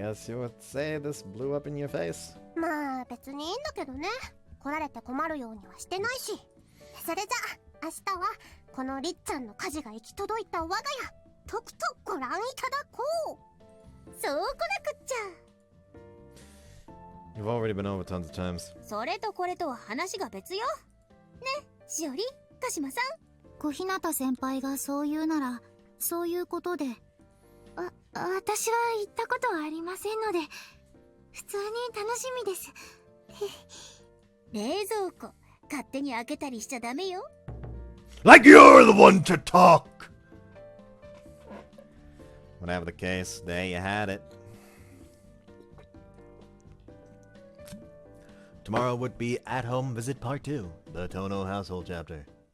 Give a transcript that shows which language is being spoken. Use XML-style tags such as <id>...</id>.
<en>I guess you would say this blew up in your face.</en> <ja>まあ別にいいんだけどね。来られて困るようにはしてないし。それじゃ明日はこのりっちゃんの火事が行き届いた我が家、とくとご覧いただこう。そうこなくっちゃ。</ja> <en>You've already been over tons of times.</en> <ja>それとこれとは話が別よ。ね、しおり、鹿島さん。小日向先輩がそう言うなら、そういうことで。私は言ったことはありませんので、普通に楽しみです。冷蔵庫、勝手に開けたりしちゃダメよ。</ja> <en>Like you're the one to talk! Whatever the case, there you had it. Tomorrow would be At Home Visit Part 2, the Tono Household Chapter.</en>